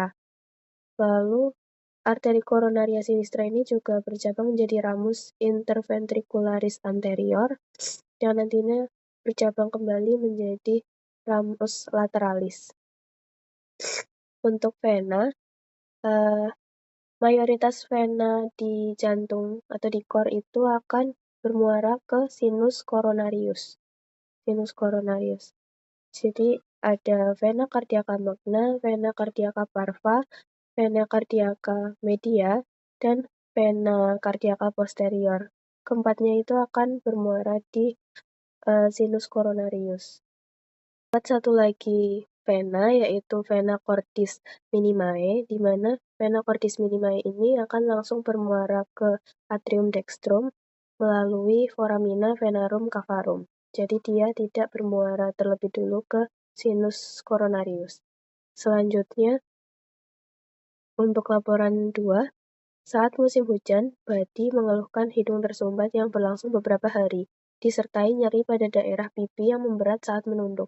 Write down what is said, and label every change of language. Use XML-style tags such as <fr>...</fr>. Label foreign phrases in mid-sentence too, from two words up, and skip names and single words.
<id>Lalu arteri koronaria sinistra ini juga bercabang menjadi</id> <la>ramus interventricularis anterior,</la> <id>yang nantinya bercabang kembali menjadi</id> <la>ramus lateralis.</la> <id>Untuk vena, mayoritas vena di jantung atau di core itu akan bermuara ke</id> <la>sinus coronarius.</la> <id>Jadi ada</id> <la>vena cardiaca magna, vena cardiaca parva, vena cardiaca media,</la> <id>dan</id> <la>vena cardiaca posterior.</la> <id>Keempatnya itu akan bermuara di</id> <la>sinus coronarius.</la> <id>Satu lagi vena, yaitu</id> <la>vena cordis minimae,</la> <id>di mana</id> <la>vena cordis minimae</la> <id>ini akan langsung bermuara ke</id> <la>atrium dextrum</la> <id>melalui</id> <la>foramina venarum cavarum.</la> <id>Jadi dia tidak bermuara terlebih dulu ke</id> <la>sinus coronarius.</la> <id>Selanjutnya, untuk laporan 2, saat musim hujan, Badi mengeluhkan hidung tersumbat yang berlangsung beberapa hari, disertai nyeri pada daerah pipi yang memberat saat menunduk.</id>